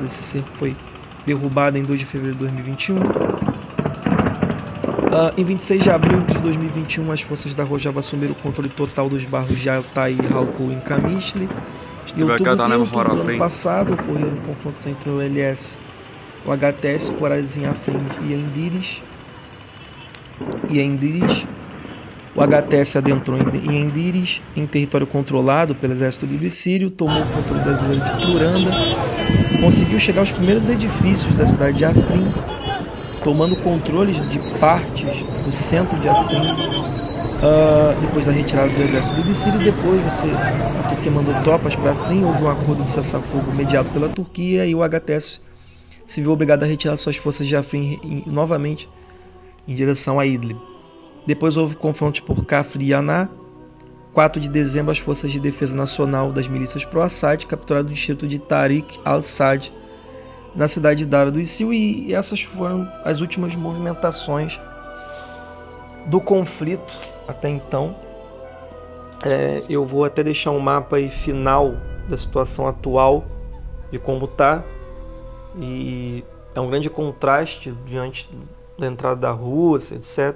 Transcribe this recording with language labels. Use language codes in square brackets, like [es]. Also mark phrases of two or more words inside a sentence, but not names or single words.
[pt] Esse cerco foi derrubado em 2 de fevereiro de 2021. Em 26 de abril de 2021, as forças da Rojava assumiram o controle total dos bairros de Altai e Halku em Qamishli. Em outubro do ano passado, ocorreram confrontos entre o LS, o HTS, Corais em Afrin e Endiris. O HTS adentrou em Endiris, em território controlado pelo Exército Livre Sírio, tomou o controle da vila de Turanda, conseguiu chegar aos primeiros edifícios da cidade de Afrin, tomando controles de partes do centro de Afrin, depois da retirada do Exército Livre Sírio. Depois a Turquia mandou tropas para Afrin, houve um acordo de cessar-fogo mediado pela Turquia e o HTS se viu obrigado a retirar suas forças de Afrin novamente em direção a Idlib. Depois houve confrontos por Kafr e Yaná. 4 de dezembro, as forças de defesa nacional das milícias pró-Assad capturaram o distrito de Tariq al-Sad, na cidade de Dara do ISIL, e essas foram as últimas movimentações do conflito até então. Eu vou até deixar um mapa aí final da situação atual, de como está, e é um grande contraste diante da entrada da Rússia, etc.